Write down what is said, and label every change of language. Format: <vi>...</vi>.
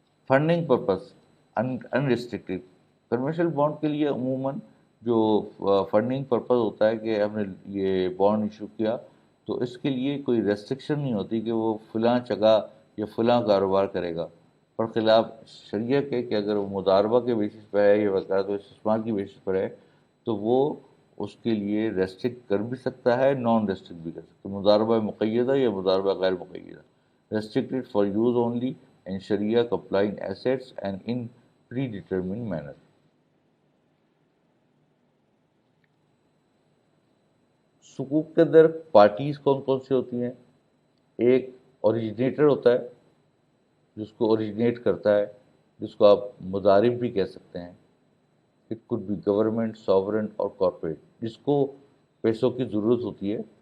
<en>Funding purpose unrestricted.</en> <ur>Conventional bond کے لیے عموماً جو فنڈنگ پرپز ہوتا ہے کہ ہم نے یہ بانڈ ایشو کیا تو اس کے لیے کوئی ریسٹرکشن نہیں ہوتی کہ وہ فلاں جگہ یا فلاں کاروبار کرے گا. برخلاف شریعہ کے کہ اگر وہ مضاربہ کے بیسس پر ہے یا وکالت و استثمار کی بیسس پر ہے تو وہ اس کے لیے ریسٹرکٹ کر بھی سکتا ہے، نان ریسٹرکٹ بھی کر سکتا ہے. مضاربہ مقیدہ یا مضاربہ غیر مقیدہ.</ur> <en>Restricted for use only in Sharia complying assets and in predetermined manner.</en> <ur>سکوک کے اندر پارٹیز کون کون سی ہوتی ہیں؟ ایک اوریجنیٹر ہوتا ہے جس کو اوریجنیٹ کرتا ہے، جس کو آپ مضارب بھی کہہ سکتے ہیں.</ur> <en>it could be</en> <ur>government, sovereign اور کارپوریٹ، جس کو پیسوں کی ضرورت ہوتی ہے.</ur>